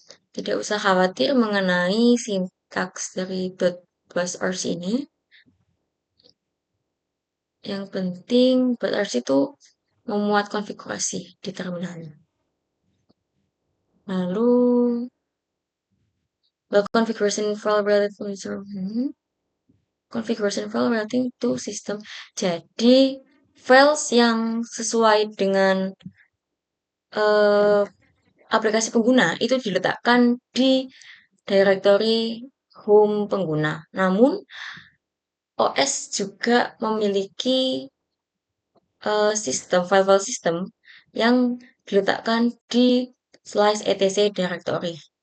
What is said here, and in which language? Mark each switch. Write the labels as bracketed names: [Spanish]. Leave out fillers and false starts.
[Indonesian] Tidak usah khawatir mengenai sintaks dari .basrc ini. Yang penting basrc itu memuat konfigurasi di terminalnya. [English] Lalu the configuration file related to user configuration file relating to system. [Indonesian] Jadi files yang sesuai dengan uh, aplikasi pengguna itu diletakkan di directory home pengguna. Namun OS juga memiliki sistem file-file sistem yang diletakkan di slice etc directory.